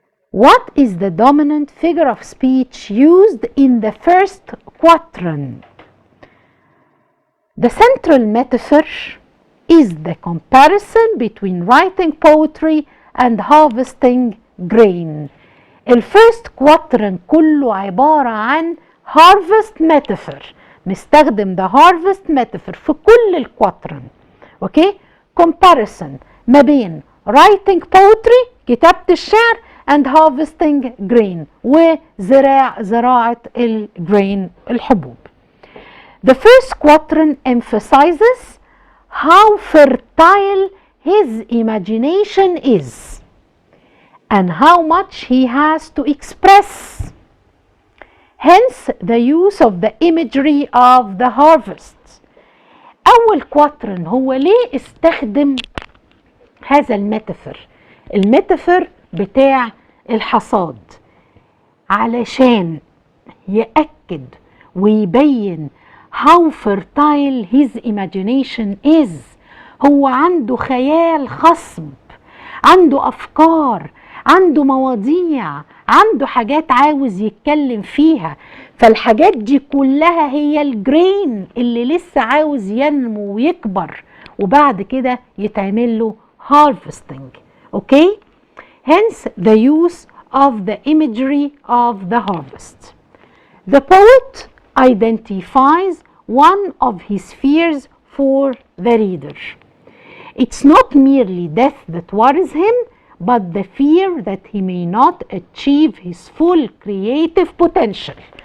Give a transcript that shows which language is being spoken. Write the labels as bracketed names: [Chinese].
[English] What is the dominant figure of speech used in the first quatrain? The central metaphor is the comparison between writing poetry and harvesting grain. [Arabic] الفيرست quatrain كله عبارة عن harvest metaphor، مستخدم [English] the harvest metaphor [Arabic] في كل الكواترن. اوكي؟ comparison ما بين [English] writing poetry [Arabic] كتابة الشعر [English] and harvesting grain [Arabic] وزراعة الجرين الحبوب. [English] The first quatrain emphasizes how fertile his imagination is and how much he has to express. Hence the use of the imagery of the harvest. [Arabic] أول quatrain هو ليه استخدم هذا الميتافور بتاع الحصاد؟ علشان يأكد ويبين [English] how fertile his imagination is. [Arabic] هو عنده خيال خصب، عنده أفكار، عنده مواضيع، عنده حاجات عاوز يتكلم فيها. فالحاجات دي كلها هي الجرين اللي لسه عاوز ينمو ويكبر، وبعد كده يتعمل له harvesting. [English] Okay? hence the use of the imagery of the harvest. The poet identifies one of his fears for the reader. It's not merely death that worries him, but the fear that he may not achieve his full creative potential.